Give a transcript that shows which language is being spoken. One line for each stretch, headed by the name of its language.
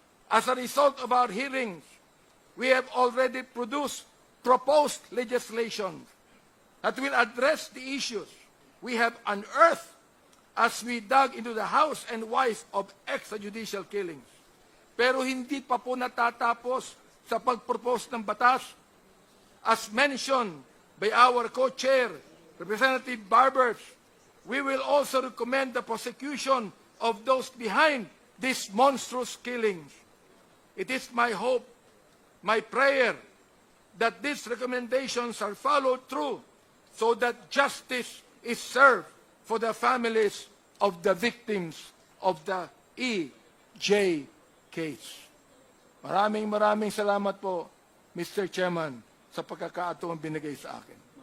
English: As a result of our hearings, we have already proposed legislation that will address the issues we have unearthed as we dug into the hows and whys of extrajudicial killings.
Filipino: Pero hindi pa po natatapos sa pagpropose ng batas.
English: As mentioned by our co-chair, Representative Barbers, we will also recommend the prosecution of those behind these monstrous killings. It is my hope, my prayer, that these recommendations are followed through so that justice is served for the families of the victims of the EJ case.
Filipino: Maraming salamat po, Mr. Chairman, sa pagkakataong binigay sa akin.